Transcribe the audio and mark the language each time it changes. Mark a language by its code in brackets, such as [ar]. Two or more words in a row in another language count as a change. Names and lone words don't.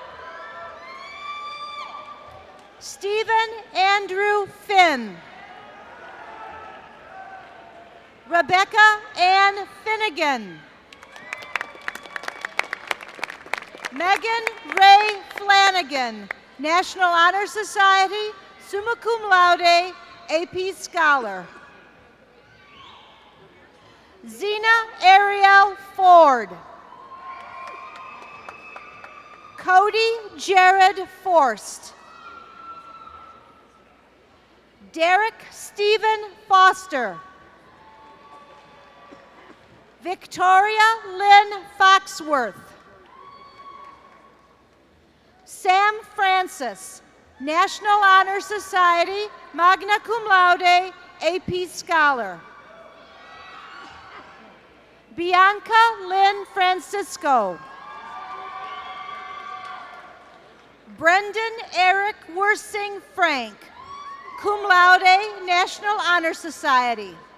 [en] Stephen Andrew Finn. Rebecca Ann Finnegan. Megan Ray Flanagan, National Honor Society, [la] summa cum laude, [en] AP Scholar. Zena Ariel Ford. Cody Jared Forst. Derek Stephen Foster. Victoria Lynn Foxworth. Sam Francis, National Honor Society, [la] magna cum laude, [en] AP Scholar. Bianca Lynn Francisco. Brendan Eric Worsing Frank, [la] cum laude, [en] National Honor Society.